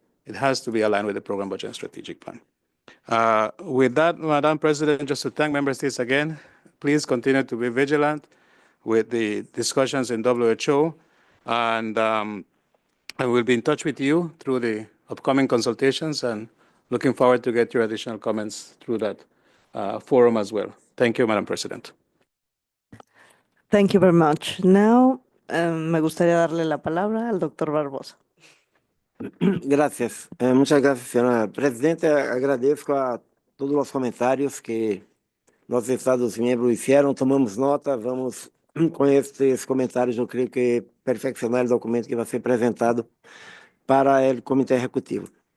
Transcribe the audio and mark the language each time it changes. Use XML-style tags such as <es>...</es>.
<en>It has to be aligned with the program budget and strategic plan. With that, Madam President, just to thank member states again, please continue to be vigilant with the discussions in WHO, and I will be in touch with you through the upcoming consultations, and looking forward to get your additional comments through that forum as well. Thank you, Madam President. Thank you very much.</en> <es>Now, me gustaría darle la palabra al doctor Barbosa. Gracias. Muchas gracias,</es> <pt>senhora presidente. Agradeço a todos os comentários que nossos Estados-membros fizeram. Tomamos nota, vamos, com esses comentários, eu creio que perfeccionar o documento que vai ser apresentado para o Comitê Executivo.</pt>